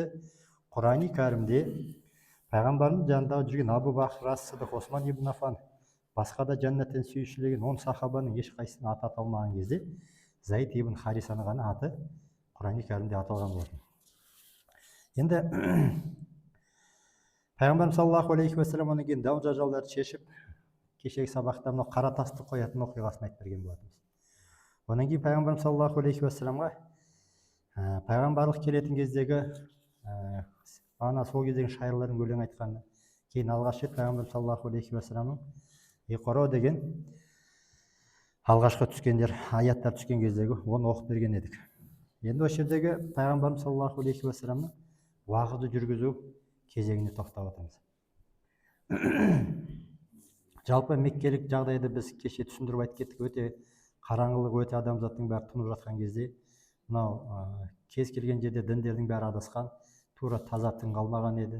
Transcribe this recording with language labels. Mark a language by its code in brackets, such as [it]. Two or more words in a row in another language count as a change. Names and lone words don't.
[kk] Құрани кәрімде пайғамбардың жанындағы жүрген Абу Бақр Ас-Сидиқ, Осман ибн Аффан, басқа да жәннаттан сүйіншілеген 10 сахабаның ешқайсысын аты аталмаған кезде, Зайд ибн Харисаның ғана аты Құрани кәрімде аталған болатын. Енді пайғамбарымыз [ar] صلى الله عليه وسلم [kk] онан кейін дау жанжалдарды шешіп, кешегі сабақта мынау қара тасты қоятын оқиғасын айтып берген болатынбыз. Онан кейін пайғамбарымыз [ar] صلى الله عليه وسلم [kk] пайғамбарлық келетін кездегі ана сол кездегі шайырлардың өлең айтқаны, кейін алғаш рет пайғамбарымыз [ar] صلى الله عليه وسلم [kk] Иқро деген алғашқы түскендер, аяттар түскен кездегі оны оқып берген едік. Енді осы жердегі пайғамбарымыз [ar] صلى الله عليه وسلم [kk] уағызды жүргізу кезегіне тоқтап отырмыз. Жалпы меккелік жағдайды біз кеше түсіндіріп айтып кеттік. Өте қараңғылық, өте адамзаттың бәрі тұнып жатқан кезде, мынау кез келген жерде діндердің бәрі адасқан, тура таза дін қалмаған еді.